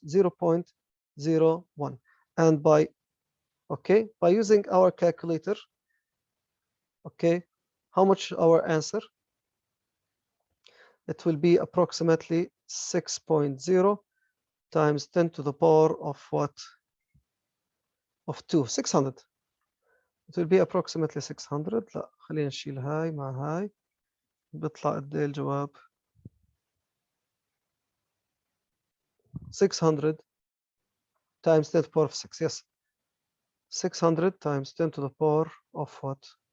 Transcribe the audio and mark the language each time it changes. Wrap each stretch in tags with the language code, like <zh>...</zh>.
<en>0.01. And by, okay, by using our calculator, okay, how much our answer? It will be approximately 6.0 times 10 to the power of what? Of 2, 600. It will be approximately 600.</en> <ar>لا خلينا نشيل هاي مع هاي بيطلع قد ايه الجواب؟</ar> <en>600 times 10 to the power of 6. Yes, 600 times 10 to the power of what?</en>